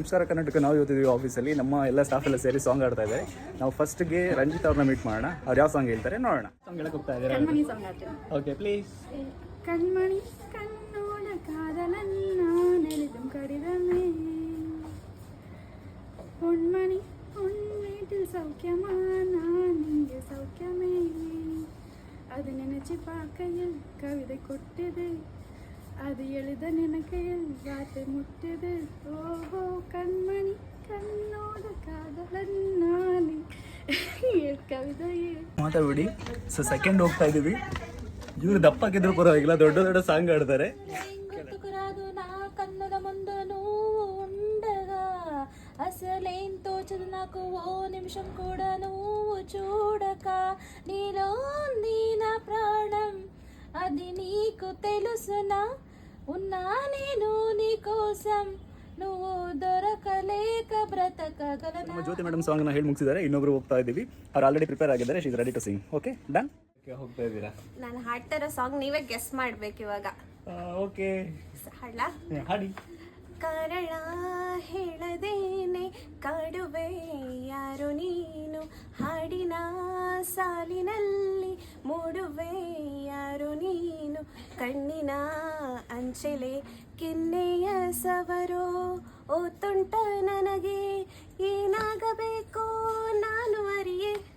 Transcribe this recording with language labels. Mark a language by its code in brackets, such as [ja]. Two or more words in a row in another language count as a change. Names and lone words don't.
[kn] ನಮಸ್ಕಾರ ಕರ್ನಾಟಕ. ನಾವು ಇವತ್ತಿದ್ದೀವಿ ಆಫೀಸಲ್ಲಿ, ನಮ್ಮ ಎಲ್ಲ ಸ್ಟಾಫ್ ಎಲ್ಲ ಸೇರಿ ಸಾಂಗ್ ಆಡ್ತಾ ಇದ್ದಾರೆ. ನಾವು ಫಸ್ಟ್ಗೆ ರಂಜಿತ್ ಅವ್ರನ್ನ ಮೀಟ್ ಮಾಡೋಣ. ಅವ್ರು ಯಾವ ಸಾಂಗ್ ಹೇಳ್ತಾರೆ ನೋಡೋಣ. ಸಾಂಗ್ ಹೇಳಕ್ಕೆ ಹೋಗ್ತಾ ಇದ್ದಾರೆ. [en] okay please. [ta] கண்மணி கண்ணோட காதலன் எழுதும் கடிதமே, பொன்மணி உன் வீட்டில் சௌக்கியமா, நான் இங்கே சௌக்கியமே. அது நினைச்சு பார்க்கையில் கவிதை கொட்டுது, அது எழுத நினைக்கையில் வார்த்தை முட்டுது. ஓஹோ கண்மணி கண்ணோட காதலன் நானே ಕವಿತೆಯೇ [kn] ಮಾತಾಡ್ಬಿಡಿ. [en] so second [kn] ಹೋಗ್ತಾ ಇದೀವಿ. ಇವ್ರು ದಪ್ಪಾಕಿದ್ರು ಪರವಾಗಿಲ್ಲ, ದೊಡ್ಡ ದೊಡ್ಡ ಸಾಂಗ್ ಆಡ್ತಾರೆ. [te] నా కన్నుల ముందు నువ్వు ఉండగా అసలేం తోచదు నాకు, ఓ నిమిషం కూడా నువ్వు చూడక. నీలో ఉంది నా ప్రాణం, అది నీకు తెలుసునా, ఉన్నా నేను నీ కోసం, నువ్వు దొరకలేక ಬ್ರತಕಗಲನ. [kn] ನಮ್ಮ ಜ್ಯೋತಿ ಮೇಡಮ್ ಸಾಂಗ್ನ ಹೇಳಿ ಮುಗಿಸಿದ್ದಾರೆ. ಇನ್ನೊಬ್ರು ಹೋಗ್ತಾ ಇದ್ದೀವಿ. ಅವ್ರು [en] already prepare [kn] ಆಗಿದ್ದಾರೆ. [en] she is ready to sing. okay done. [kn] ಹೋಗ್ತಾ ಇದ್ದೀರಾ? ನಾನು ಹಾಡ್ತಾ ಇರೋ ಸಾಂಗ್ ನೀವೇ ಗೆಸ್ ಮಾಡ್ಬೇಕು ಇವಾಗ. ಓಕೆ ಹಾಡ್ಲಾ? ಹಾಡಿ. ಕರಳ ಹೇಳದೇನೆ ಕಾಡುವೆ ಯಾರು ನೀನು, ಹಾಡಿನ ಸಾಲಿನಲ್ಲಿ ಮೂಡುವೆ ಯಾರು ನೀನು, ಕಣ್ಣಿನ ಅಂಚೆಲೆ ಕೆನ್ನೆಯ ಸವರೋ ಓ ತುಂಟ ನನಗೆ, ಏನಾಗಬೇಕು ನಾನು ಅರಿಯೇ.